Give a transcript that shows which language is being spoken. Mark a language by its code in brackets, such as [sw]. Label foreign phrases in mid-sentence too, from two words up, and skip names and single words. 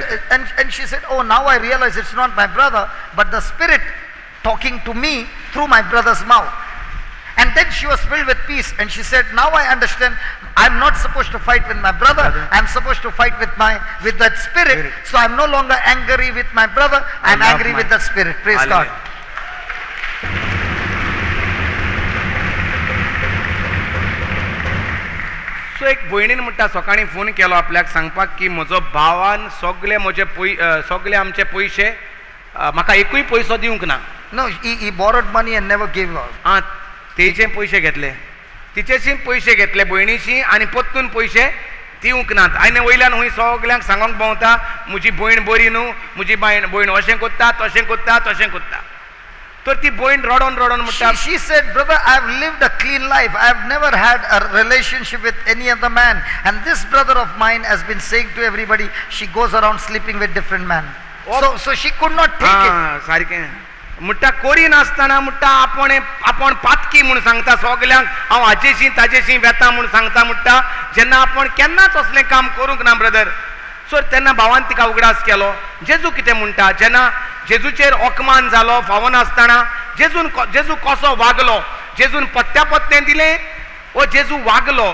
[en] said, and she said, "Oh, now I realize it's not my brother, but the spirit talking to me through my brother's mouth." And then she was filled with peace, and she said, "Now I understand. I'm not supposed to fight with my brother. I'm supposed to fight with that spirit. So I'm no longer angry with my brother. I'm angry with that spirit." Praise God. [kok] सो एक भयणीन म्हणटा सकाळी फोन केलो आपल्याक सांगपाक की म्हजो भावान सगळे म्हजे सगळे आमचे पयशे म्हाका एकूय पयसो दिवंक ना. [en] No, he borrowed money and never gave out. [kok] तेचे पयशे घेतले, तिचेशी पयशे घेतले भयणीशी आनी परतून पयशे दिवंक नात. आनी वयल्यान हूंय सगळ्यांक सांगोंक भोंवता म्हजी भयण बरी न्हू, म्हजी भयण अशें कोत्ता तशें कोत्ता तशें कोत्ता. तर ती भयण रडोन म्हणटा, [en] she said, "Brother, I have lived a clean life. I have never had a relationship with any other man, and this brother of mine has been saying to everybody she goes around sleeping with different men." So she could not take it. [kok] सारकें म्हणटा कोरी नासतना म्हणटा आपण पातकी म्हणून सांगता सगल्यांक, हांव हाचेशी ताचेशी वेता म्हणून सांगता. म्हणटा जेन्ना आपण केन्नाच असलें काम करूंक ना ब्रदर. सो तेन्ना भावान तिका उगडास केलो. जेजू कितें म्हणटा, जेन्ना जेजूचेर ओकमान जालो फावो नासतना, जेजू कसो वागलो, जेजून पत्त्यापत्तें दिलें वो जेजू वागलो.